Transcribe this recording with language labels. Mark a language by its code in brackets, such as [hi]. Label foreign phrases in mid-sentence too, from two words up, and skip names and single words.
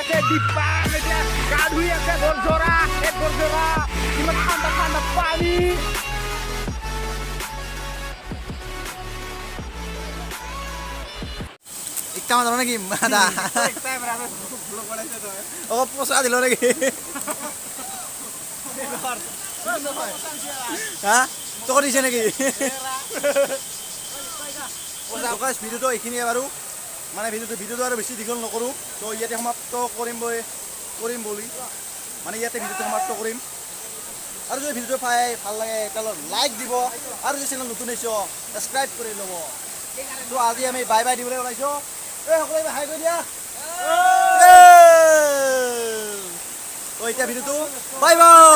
[as] Baang এতিয়া গা ধুই আছে বৰঝৰা এই বৰঝৰা কিমান ঠাণ্ডা ঠাণ্ডা পানী একটা মাছ নাকি মাদা ও পচা দিল নাকি হ্যাঁ তোক দিছে নাকি ভিডিঅ'টো এইখিনিয়ে বাৰু মানে ভিডিঅ'টো আৰু বেছি দীঘল নকৰোঁ তো ইয়াতে সমাপ্ত কৰিম বুলি মানে ইয়াতে ভিডিঅ'টো সমাপ্ত কৰিম আৰু যদি ভিডিঅ'টো ভাল লাগে তেতিয়াহ'লে লাইক দিব আৰু যদি চেনেল নতুন আহিছ ছাবস্ক্ৰাইব কৰি ল'ব তো আজি আমি [en] bye bye [as] দিবলৈ ওলাইছোঁ এই সকলোৱে হাই কৰি দিয়া তো এতিয়া ভিডিঅ'টো [en] bye bye